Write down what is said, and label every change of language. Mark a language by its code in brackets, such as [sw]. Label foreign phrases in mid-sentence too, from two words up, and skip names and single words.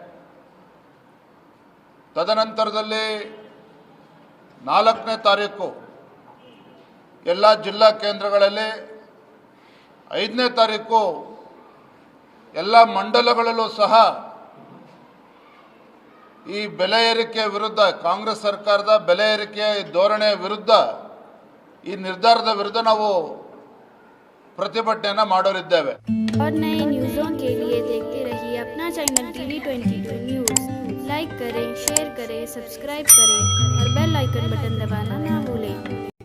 [kn] ತದನಂತರದಲ್ಲಿ 4ನೇ ತಾರೀಕು ಎಲ್ಲ ಜಿಲ್ಲಾ ಕೇಂದ್ರಗಳಲ್ಲಿ, 5ನೇ ತಾರೀಕು ಎಲ್ಲ ಮಂಡಲಗಳಲ್ಲೂ ಸಹ ಈ ಬೆಲೆ ಏರಿಕೆಯ ವಿರುದ್ಧ, ಕಾಂಗ್ರೆಸ್ ಸರ್ಕಾರದ ಬೆಲೆ ಏರಿಕೆಯ ಈ ಧೋರಣೆಯ ವಿರುದ್ಧ, ಈ ನಿರ್ಧಾರದ ವಿರುದ್ಧ ನಾವು ಪ್ರತಿಭಟನೆಯನ್ನು ಮಾಡೋರಿದ್ದೇವೆ. [hi] और नए न्यूज़ों के लिए देखते रहिए अपना चैनल TV22 न्यूज़। लाइक करें, शेयर करें, सब्सक्राइब करें और [en] bell icon button [hi] दबाना ना भूलें।